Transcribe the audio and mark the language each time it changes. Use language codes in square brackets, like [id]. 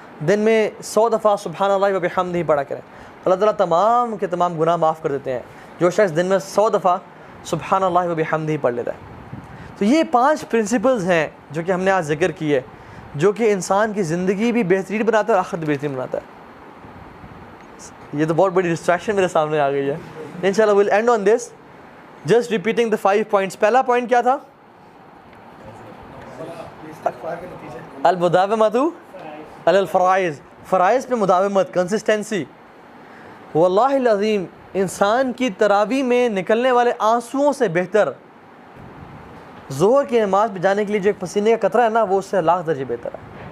[ur] دن میں 100 دفعہ سبحان اللہ و بحمدہ ہی پڑھا کریں. اللہ تعالیٰ تمام کے تمام گناہ معاف کر دیتے ہیں جو شخص دن میں 100 دفعہ سبحان اللہ و بحمدہ ہی پڑھ لیتا ہے. تو یہ 5 پرنسپلز ہیں جو کہ ہم نے آج ذکر کیے, جو کہ انسان کی زندگی بھی بہترین بناتا ہے اور آخرت بھی بہترین بناتا ہے. یہ تو بہت بڑی ڈسٹریکشن میرے سامنے آ گئی ہے. [en] انشاءاللہ we'll end on this, just repeating the 5 points. [ur] پہلا پوائنٹ کیا تھا؟ [ar] المداومۃ علی الفرائض, [ur] فرائض پہ مداومت, کنسسٹنسی. واللہ العظیم انسان کی تراویح میں نکلنے والے آنسوؤں سے بہتر ظہر کی نماز پہ جانے کے لیے جو ایک پسینے کا قطرہ ہے نا, وہ اس سے لاکھ درجے بہتر ہے.